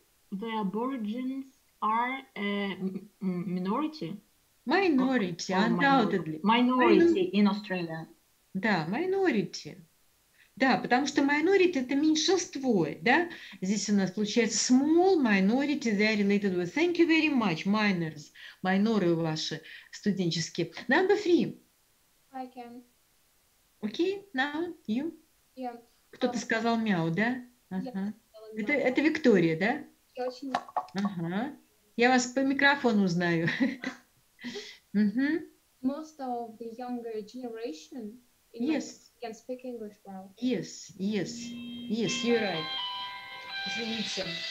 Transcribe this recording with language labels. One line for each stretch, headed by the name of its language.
English: The Aborigines are a minority. Minority, undoubtedly. Minority in Australia. Да, minority.
Russian: Да, потому что minority это меньшинство, да?
English: Здесь у нас получается small minority, they are related with. Thank you very much, minors.
Russian: Майноры ваши студенческие.
English: Number 3. I can. Okay, now you. Yeah.
Russian: Кто-то сказал мяу, да? Ага.
English: Yeah.
Russian: Это Виктория, да? Я очень... Ага. Я вас по микрофону узнаю.
English: Most of the younger generation Yes. can speak English well. Yes, you're right. Извините.